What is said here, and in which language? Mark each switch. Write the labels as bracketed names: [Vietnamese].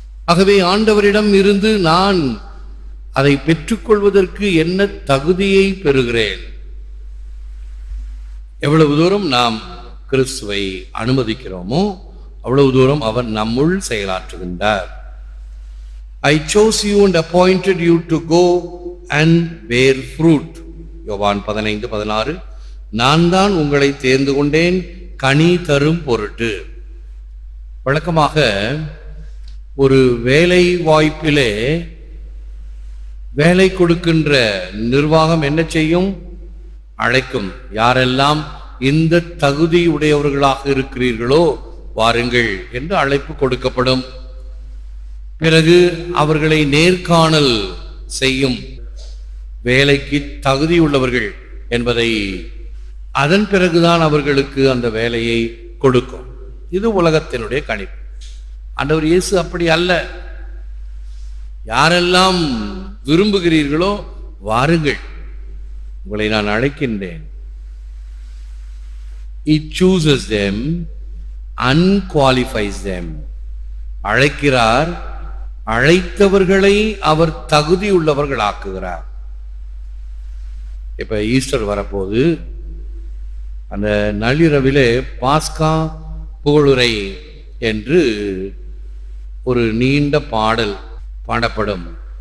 [Tamil] ஆகவே ஆண்டவரிடம் இருந்து நான் அதை பெற்றுக்கொள்வதற்கு என்ன தகுதியை பெறுகிறேன்? எவ்வளவு தூரம் நாம் கிறிஸ்துவை அனுமதிக்கிறோமோ அவ்வளவு தூரம் அவர் நம்முள் செயலாற்றுகின்றார். [English] I chose you and appointed you to go and bear fruit. [Tamil] யோவான் 15:16. நான் தான் உங்களை தேர்ந்து கொண்டேன் கனி தரும் பொருட்டு. வழக்கமாக ஒரு வேலை வாய்ப்பிலே வேலை கொடுக்கின்ற நிர்வாகம் என்ன செய்யும்? அழைக்கும். யாரெல்லாம் இந்த தகுதி உடையவர்களாக இருக்கிறீர்களோ வாருங்கள் என்று அழைப்பு கொடுக்கப்படும். பிறகு அவர்களை நேர்காணல் செய்யும். வேலைக்கு தகுதியுள்ளவர்கள் என்பதை அதன் பிறகுதான் அவர்களுக்கு அந்த வேலையை கொடுக்கும். இது உலகத்தினுடைய கணிப்பு. ஆண்டவர் இயேசு அப்படி அல்ல. யாரெல்லாம் விரும்புகிறீர்களோ வாருங்கள், உங்களை நான் அழைக்கின்றேன். [English] He chooses them, unqualifies them. [Tamil] அழைக்கிறார், அழைத்தவர்களை அவர் தகுதி உள்ளவர்கள் ஆக்குகிறார். இப்ப ஈஸ்டர் வரப்போது, அந்த நள்ளிரவிலே பாஸ்கா புகழுரை என்று ஒரு நீண்ட பாடல் பாடப்படும்.